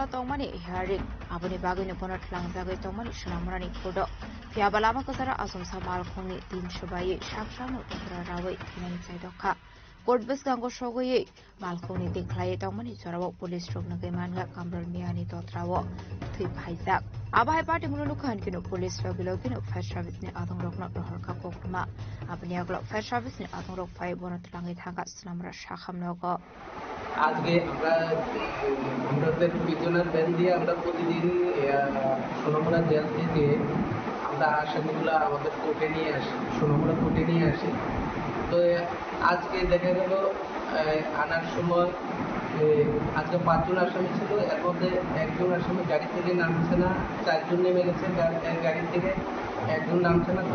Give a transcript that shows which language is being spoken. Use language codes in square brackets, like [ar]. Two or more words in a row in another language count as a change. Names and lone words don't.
[trp] tongmani hearing aboni bagini bonot langjagoi tongmani sunamrani kodo Fiabalama kozara asum samal khoni 300 bayi saksano tokra rawai thinani chaidokha Courtbus gango shogoye malkhoni dekhlai tongmani jorawo police roknagai manga kamrul miani totrawo thui phaijak abai party mununu khan kino police rogilogino [en] fire service [trp] ni adong rokna rohorka koktuma aboni aglo [en] fire service [trp] ni adong rok phai bonot langai thanga sunamra sakhamnogo [bn] আজকে আমাদের পিছনের ব্যান দিয়ে আমরা প্রতিদিন সোনামুড়া জেল থেকে আমরা আসামিগুলো আমাদের কোর্টে নিয়ে আসি, সোনামুড়া কোর্টে নিয়ে আসি। তো আজকে দেখা গেল আনার সময় আজকে 5 জন আসামি ছিল, এর মধ্যে একজন আসামি গাড়ি থেকে নামছে না, 4 জন নেমে গেছে গাড়ি থেকে, একজন নামছে না।